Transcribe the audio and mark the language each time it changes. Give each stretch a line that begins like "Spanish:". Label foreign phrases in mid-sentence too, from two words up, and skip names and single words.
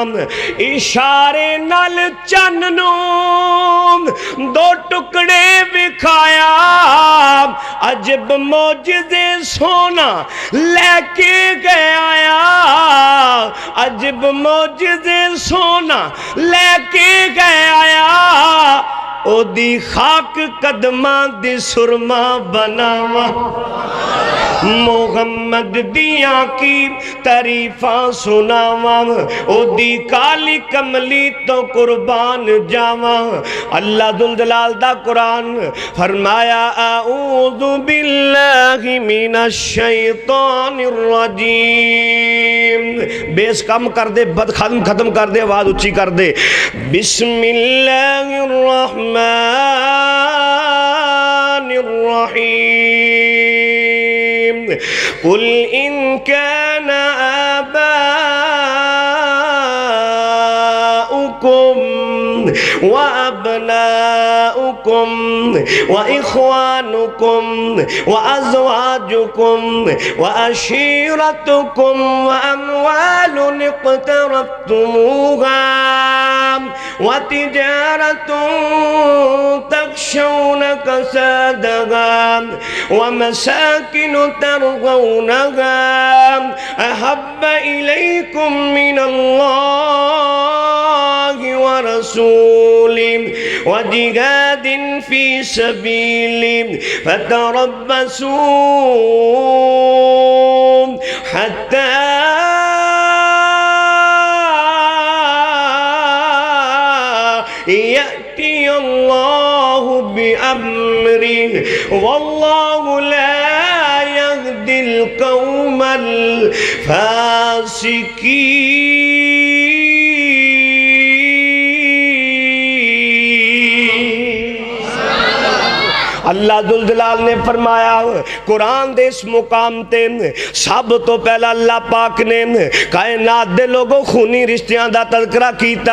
Punjabi: اشارے نال چن نوں دو ٹکڑے وکھایا، عجب معجزے سونا لے کے گیا، عجب معجزے سونا لے کے گیا، اودی خاک قدماں دی سرمہ بناواں, محمد دیا کی تعریفاں سناواں، اودی کالی کملی تو قربان جاواں. اللہ ذوالجلال دا قرآن فرمایا
Arabic: أعوذ بالله من الشيطان الرجيم,
Punjabi: بیس کم کر دے، بد ختم کر دے، آواز اونچی کر دے.
Arabic: بسم الله الرحمن الرحيم، قل إن كان آباؤكم وأبناؤكم وإخوانكم وأزواجكم وعشيرتكم وأموال اقترفتموها وتجارة تخشون كسادها ومساكن ترضونها أحب إليكم من الله ورسوله وجهاد في سبيله فتربصوا حتى يأتي الله بأمره والله لا يهدي القوم الفاسقين.
Punjabi: اللہ ذوالجلال نے فرمایا قرآن دے اس مقام تے سب توں پہلا اللہ پاک نے کائنات دے لوگوں خونی رشتیاں دا تذکرہ کیتا.